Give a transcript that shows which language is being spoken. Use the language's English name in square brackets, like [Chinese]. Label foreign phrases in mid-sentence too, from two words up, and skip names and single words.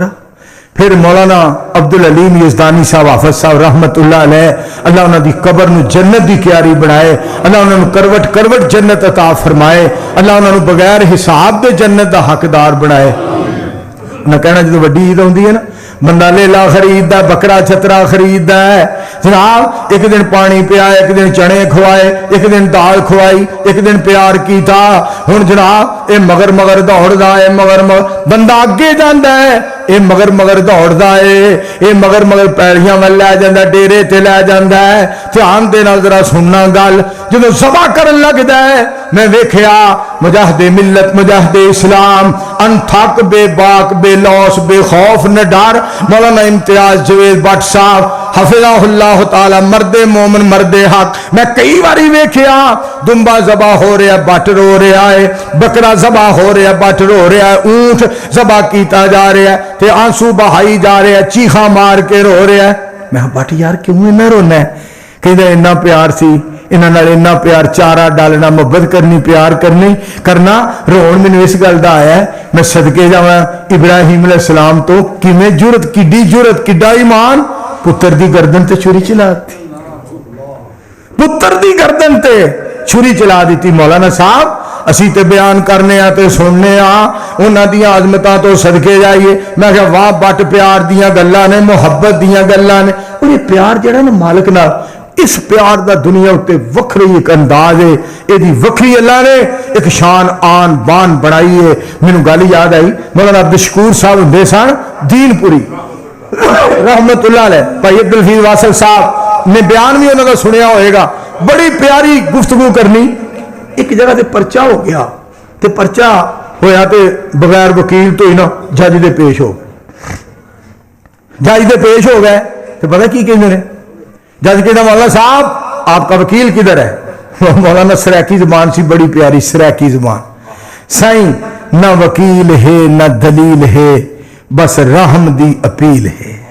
[Punjabi] پھر مولانا عبدالعلیم یزدانی صاحب حافظ صاحب [Arabic] رحمت اللہ علیہ, [Punjabi] اللہ انہوں دی قبر نو جنت دی کیاری بنائے, اللہ انہوں کروٹ کروٹ جنت عطا فرمائے, اللہ انہوں بغیر حساب دے جنت دا حقدار بنائے. نہ کہنا جدو وڈی عید ہوندی ہے نا, بندہ لیلا خرید ہے, بکرا چھترا خرید ہے جناب, ایک دن پانی پیا, ایک دن چنے کھوائے, ایک دن دال کھوائی, ایک دن پیار کیتا. ہن جناب اے مگر مگر دوڑدا ہے, مگر مگر بندہ اگے جاندا ہے, اے مگر مگر دوڑدا ہے, اے مگر مگر پیڑیاں ول لے جاندا, ڈیرے تے لے جاندا ہے. دھیان دے نال ذرا سننا گل, جدوں ذبح کرن لگدا ہے میں ویکھیا مجاہد ملت مجاہد اسلام انتھک بے باک بے لوس بے خوف نہ ڈر مولانا امتیاز جوید بٹ صاحب [Arabic] حفظہ اللہ تعالی, [Punjabi] مرد مومن مرد حق. میں کئی باری ویکھیا دمبا ذبح ہو رہا ہے, بٹ رو رہا ہے, بکرا ذبح ہو رہا ہے, بٹ رو رہا ہے, اونٹ ذبح کیتا جا رہا ہے تے آنسو بہائی جا رہا ہے, چیخاں مار کے رو رہا ہے. میں بٹ یار کیوں اینا رونا ہے؟ کہندا اینا پیار سی, انہاں نال اینا پیار, چارہ ڈالنا, محبت کرنی, پیار کرنی کرنا. رون مینوں اس گل دا آیا ہے, میں صدقے جاواں ابراہیم [Arabic] علیہ السلام [Punjabi] تو کیویں جرت, کڈی جرت, کڈا ایمان, پتر دی گردن تے چھری چلا دی, پتر دی گردن تے چھری چلا دیتی. مولانا صاحب اسی تے بیان کرنے آ تے سننے آ انہاں دیاں عظمتاں تو صدقے جائیے. میں کہ واہ بٹ پیار دیاں گلاں نے, محبت دیاں گلاں نے. اور یہ پیار جڑا نا مالک نال, اس پیار دا دنیا اتے وکھری ایک انداز ہے, یہ وکھری اللہ نے ایک شان آن بان بنائی ہے. مینوں گل یاد آئی, مولانا عبدالشکور صاحب ہوندے سن دین پوری [Arabic] رحمت اللہ علیہ, [Punjabi] بھائی عبدالحفیظ واصل صاحب نے بیان بھی انہوں کا سنیا ہوئے گا, بڑی پیاری گفتگو کرنی. ایک جگہ تے پرچہ ہو گیا, تے پرچہ ہویا تے بغیر وکیل تو ہی نا جج دے پیش ہو گئے, جج دے پیش ہو گئے تے پتہ کی کہندے نے, جج کہتا [Urdu] مولانا صاحب آپ کا وکیل کدھر ہے؟ [Punjabi] مولانا سریکی زبان سی, بڑی پیاری سریکی زبان. سائیں نہ وکیل ہے نہ دلیل ہے, بس رحم دی اپیل ہے.